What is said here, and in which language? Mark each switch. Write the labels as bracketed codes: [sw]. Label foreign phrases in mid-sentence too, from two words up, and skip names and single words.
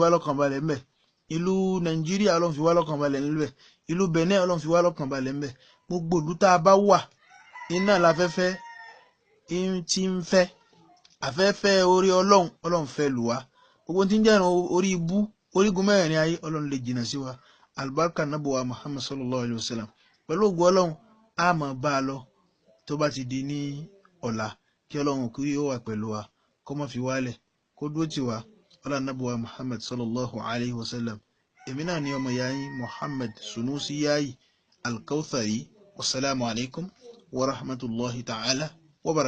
[yo] wá lọ́kàn balẹ̀ ńbẹ̀ ìlú Nàìjíríà Ọlọ́run fi wá lọ́kàn balẹ̀ ńbẹ̀ ìlú Benin Ọlọ́run fi wá lọ́kàn balẹ̀ ńbẹ̀ gbogbo ìlú tá a bá wà iná láfẹ́fẹ́ tí ń fẹ́ afẹ́fẹ́ orí Ọlọ́run fẹ́ lù wá gbogbo tí ń jẹ́ orí ibú orígun mẹ́rin ayé Ọlọ́run lè jìnnà sí wa albarka nabuwa Muhammad [ar] صلى الله عليه وسلم [yo] pẹ̀lú ògo Ọlọ́run a máa bá a lọ tó bá ti di ní ọ̀la kí Ọlọ́run kí ó wà pẹ̀lú wa kó má fi wálẹ̀ kó dúró tì wá ọlá nabuwa Muhammad [ar] صلى الله عليه وسلم [yo] èmi náà ni ọmọ yáyí Muhammad Sunusi Yáyí Al-Kawthari [ar] والسلام عليكم ورحمة الله تعالى وبركاته.